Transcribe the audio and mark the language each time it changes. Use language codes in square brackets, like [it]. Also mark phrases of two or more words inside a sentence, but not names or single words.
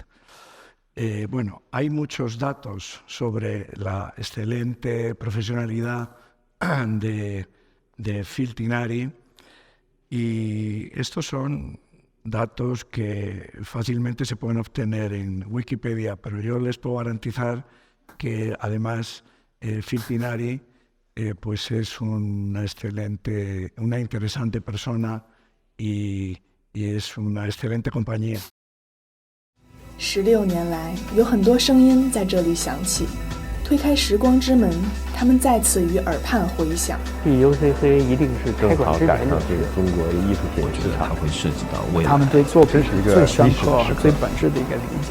[es] Hay muchos datos sobre la excelente profesionalidad de Phil Tinari, y estos son datos que fácilmente se pueden obtener en Wikipedia, pero yo les puedo garantizar que además Phil Tinari pues es una interesante persona y es una excelente compañía. [zh] 16 年来，有很多声音在这里响起，推开时光之门，他们再次于耳畔回响。对 UCC 一定是开馆之前这个中国艺术品市场会涉及到未来，他们对作品最深刻、最本质的一个理解。